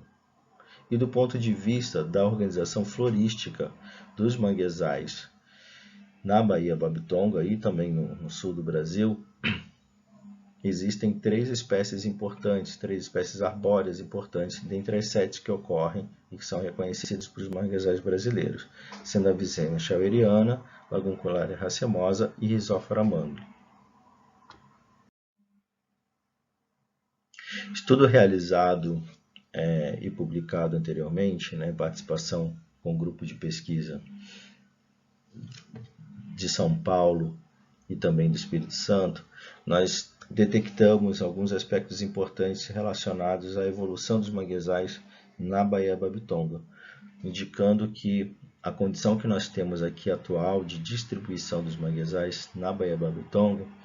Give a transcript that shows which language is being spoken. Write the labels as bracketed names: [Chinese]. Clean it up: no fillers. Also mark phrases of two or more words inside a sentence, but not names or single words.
[Portuguese] E do ponto de vista da organização florística dos manguezais na Baía Babitonga e também no sul do Brasil, existem 3 espécies importantes, 3 espécies arbóreas importantes, dentre as 7 que ocorrem e que são reconhecidas para os manguezais brasileiros, sendo a Visena chaueriana, Laguncularia racemosa e Rhizophyra mangli. Estudo realizado e publicado anteriormente, participação com um grupo de pesquisa de São Paulo e também do Espírito Santo, nós detectamos alguns aspectos importantes relacionados à evolução dos manguezais na Baía Babitonga, indicando que a condição que nós temos aqui atual de distribuição dos manguezais na Baía Babitonga,